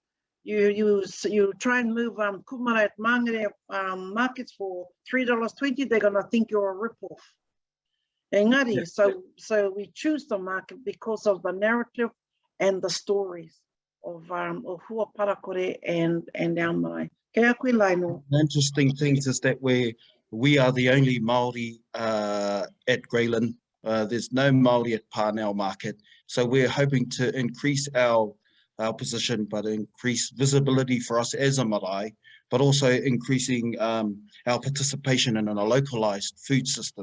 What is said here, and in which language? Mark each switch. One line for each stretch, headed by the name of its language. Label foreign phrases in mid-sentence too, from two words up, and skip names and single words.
English: You try and move kumara at Mangere markets for $3.20, they're gonna think you're a rip-off. Engari, so we choose the market because of the narrative and the stories of Hua Parakore and our Marae.
Māori: Kea koe Lionel.
English: The interesting thing is that we are the only Māori at Greyland. There's no Māori at Parnell market. So we're hoping to increase our position, but increase visibility for us as a marae, but also increasing our participation in a localized food system.